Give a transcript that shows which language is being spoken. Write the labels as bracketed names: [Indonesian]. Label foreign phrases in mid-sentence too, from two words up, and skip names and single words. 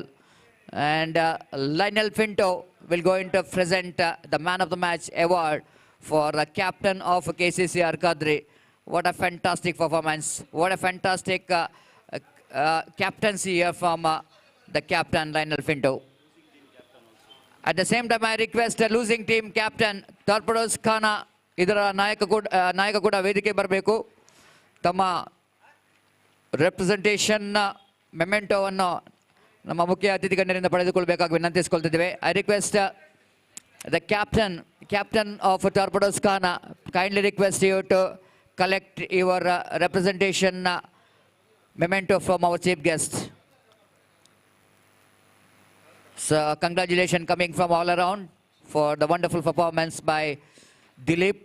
[English] And Lionel Pinto will going to present the man of the match award for the captain of KCCR Kadri. What a fantastic performance. What a fantastic captaincy here from the captain Lionel Pinto. At the same time, I request the losing team captain Torpedoes Khana [Kannada] ಇದರ ನಾಯಕ ಕೂಡ ವೇದಿಕೆ ಬರಬೇಕು. Tama [English] representation memento [Kannada] vannu ನಮ್ಮ ಮುಖ್ಯ ಅತಿಥಿ ಗಣ್ಯರಿಂದ ಪಡೆದುಕೊಳ್ಳಬೇಕಾಗಿ ವಿನಂತಿಸಿಕೊಳ್ಳುತ್ತಿದ್ದೇವೆ. [English] I request the captain of Torpedoes Khana, kindly request you to collect your representation memento from our chief guest. So congratulations coming from all around for the wonderful performance by Dilip.